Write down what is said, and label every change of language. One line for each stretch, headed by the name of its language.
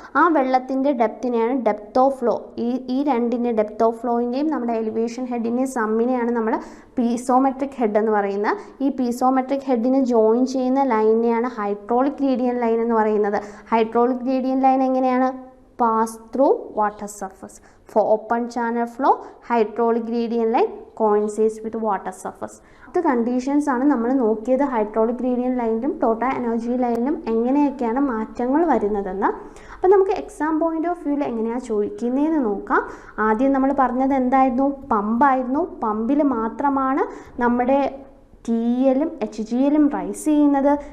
Malayalam: ആ വെള്ളത്തിൻ്റെ ഡെപ്തിനെയാണ് depth of flow. ഈ രണ്ടിൻ്റെ ഡെപ്ത് ഓഫ് ഫ്ലോയിൻ്റെയും നമ്മുടെ എലിവേഷൻ ഹെഡിൻ്റെയും സമ്മിനെയാണ് നമ്മൾ പീസോമെട്രിക് ഹെഡ് എന്ന് പറയുന്നത്. ഈ പീസോമെട്രിക് ഹെഡിന് ജോയിൻ ചെയ്യുന്ന ലൈനിനെയാണ് ഹൈഡ്രോളിക് ഗ്രേഡിയൻ്റ് ലൈൻ എന്ന് പറയുന്നത്.
English: Hydraulic gradient line എങ്ങനെയാണ്, pass through water surface. For open channel flow, hydraulic gradient line coincides with water surface.
Malayalam: ഇത് കണ്ടീഷൻസ് ആണ് നമ്മൾ നോക്കിയത്. ഹൈഡ്രോളിക് ഗ്രേഡിയൻ്റ് ലൈനിലും ടോട്ടൽ എനർജി ലൈനിലും എങ്ങനെയൊക്കെയാണ് മാറ്റങ്ങൾ വരുന്നതെന്ന്. അപ്പോൾ നമുക്ക് എക്സാം പോയിന്റ് ഓഫ് വ്യൂവിൽ എങ്ങനെയാണ് ചോദിക്കുന്നതെന്ന് നോക്കാം. ആദ്യം നമ്മൾ പറഞ്ഞത് എന്തായിരുന്നു, പമ്പായിരുന്നു. പമ്പിൽ മാത്രമാണ് നമ്മുടെ TL-ഉം HGL-ഉം റൈസ് ചെയ്യുന്നത്.